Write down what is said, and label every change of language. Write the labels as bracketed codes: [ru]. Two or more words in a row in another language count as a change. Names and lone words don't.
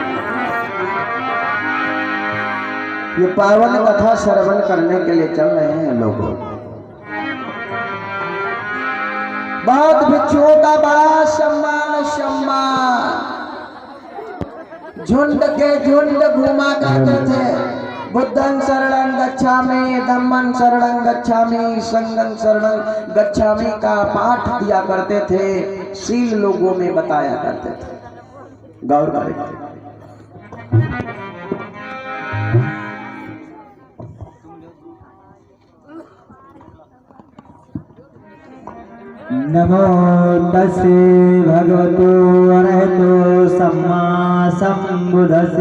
[hi] ये पावन कथा श्रवण करने के लिए चल रहे हैं लोगों। बौद्ध भिक्षुओं का बड़ा सम्मान, झुंड के झुंड घुमा करते थे। [pi] बुद्धं शरणं गच्छामि, धम्मं शरणं गच्छामि, संघं शरणं गच्छामि [hi] का पाठ किया करते थे, सील लोगों में बताया करते थे। गौर करें। [pi] नमो तस्से भगवतो अरहतो सम्मा संबुद्धस्से।